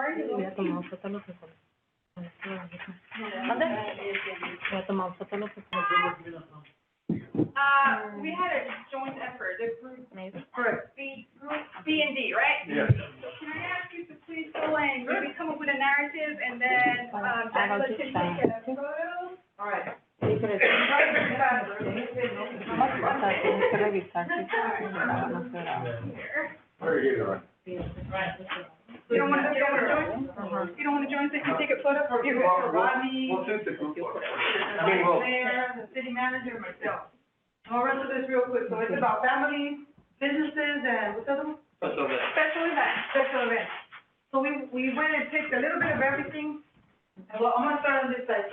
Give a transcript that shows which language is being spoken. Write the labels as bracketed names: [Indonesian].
[Spanish] voy a tomar foto lo que fue. ¿Dónde? Voy a tomar foto lo que fue. [English] We had a joint effort, the group, Maybe. for group B and D, right? Yes. So can I ask you to please go and maybe come up with a narrative and then, Daniela can take a photo? All right. [Spanish] Sí, pero es nomás falta, tienes que revisar si no se graba. [English] You don't wanna join? You don't wanna join so you can take a photo? You're good for Rodney, We'll take the group photo. the mayor, the city manager, myself. I'll run through this real quick. So it's about families, businesses, and what's the other one? Special events. So we went and picked a little bit of everything. And well, I'm gonna start on this side.